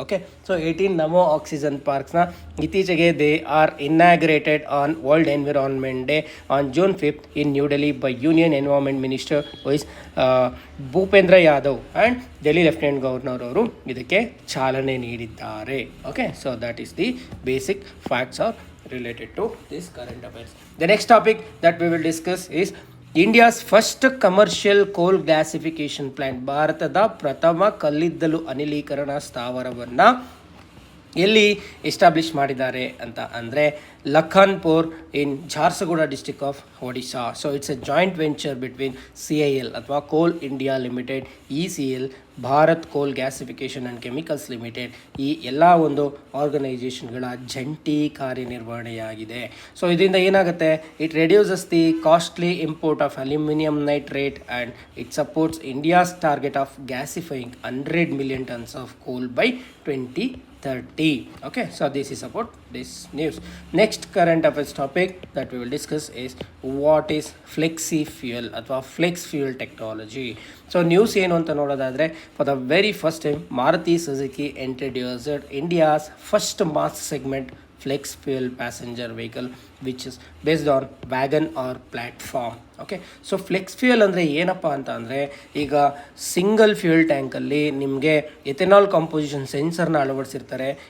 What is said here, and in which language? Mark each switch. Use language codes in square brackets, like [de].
[en] okay, so 18 Namo oxygen ಪಾರ್ಕ್ಸ್ನ [kn] ಇತ್ತೀಚೆಗೆ [en] they are inaugurated on world environment day on June 5th in new Delhi by union environment minister vice Bhupendra Yadav and Delhi lieutenant governor [kn] ಅವರು ಇದಕ್ಕೆ ಚಾಲನೆ ನೀಡಿದ್ದಾರೆ. [en] Okay, so that is the basic facts are related to this current affairs. The next topic that we will discuss is India's first commercial coal gasification plant, [kn] ಭಾರತದ ಪ್ರಥಮ ಕಲ್ಲಿದ್ದಲು ಅನಿಲೀಕರಣ ಸ್ಥಾವರವನ್ನು ಎಲ್ಲಿ establish ಮಾಡಿದ್ದಾರೆ ಅಂತ ಅಂದರೆ ಲಖನ್ಪುರ್ ಇನ್ Jharsuguda district of Odisha. [en] so it's a joint venture between CIL ಅಥವಾ coal India limited, ECL, Bharat coal gasification and chemicals limited, [kn] ಈ ಎಲ್ಲ ಒಂದು ಆರ್ಗನೈಜೇಷನ್ಗಳ ಜಂಟಿ ಕಾರ್ಯನಿರ್ವಹಣೆಯಾಗಿದೆ. ಸೊ ಇದರಿಂದ ಏನಾಗುತ್ತೆ, [en] It reduces the costly import of aluminium nitrate and it supports India's target of gasifying 100 million tons of coal by 2030. Okay, so this is about this news. Next current affairs topic that we will discuss is what is flexi fuel ಅಥವಾ flex fuel technology. [kn] So news ಏನು ಅಂತ ನೋಡೋದಾದರೆ, [en] For the very first time Maruti Suzuki introduced India's first mass segment flex fuel passenger vehicle which is based on wagon or platform. [kn] Okay, so flex fuel ಅಂದರೆ ಏನಪ್ಪ ಅಂತ ಅಂದರೆ, ಈಗ single fuel ಟ್ಯಾಂಕಲ್ಲಿ ನಿಮಗೆ ethanol composition ಸೆನ್ಸರ್ನ ಅಳವಡಿಸಿರ್ತಾರೆ.